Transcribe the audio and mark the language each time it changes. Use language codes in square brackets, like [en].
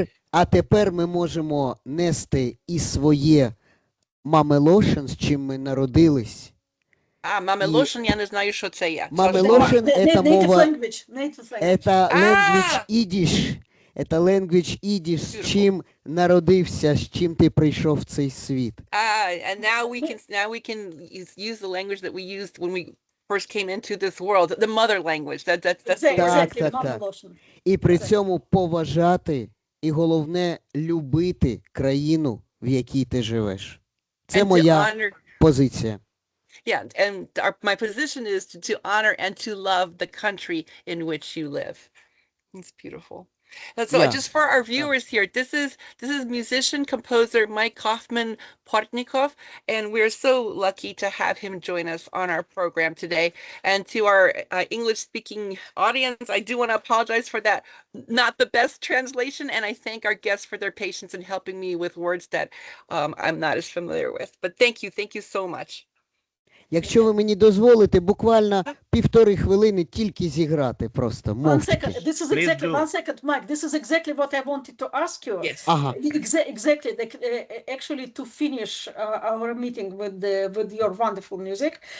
[uk] А тепер ми можемо нести і своє мамелошин, з чим ми народились. Мамелошин, я не знаю, що це є. Мамелошин – це мова, це [en] language Yiddish. [uk] Це [en] language Yiddish, [uk] з чим народився, з чим ти прийшов в цей світ. [en] And now we can use the language that we used when we first came into this world, the mother language. That's the word. [uk] Так. І при цьому поважати, і головне, любити країну, в якій ти живеш. Це моя позиція. [en] Yeah, and my position is to honor and to love the country in which you live. It's beautiful. So just for our viewers here, this is musician, composer Mike Kaufman Portnikov, and we're so lucky to have him join us on our program today. And to our English-speaking audience, I do want to apologize for that not the best translation, and I thank our guests for their patience in helping me with words that I'm not as familiar with. But thank you so much. [uk] Якщо ви мені дозволите, буквально півтори хвилини тільки зіграти просто, [en] One [uk] мовчки. [en] second. This is Please exactly do. one second, Mike. This is exactly what I wanted to ask you. Yes. [uk] Ага. [en] Exactly. Like, actually, to finish our meeting with your wonderful music.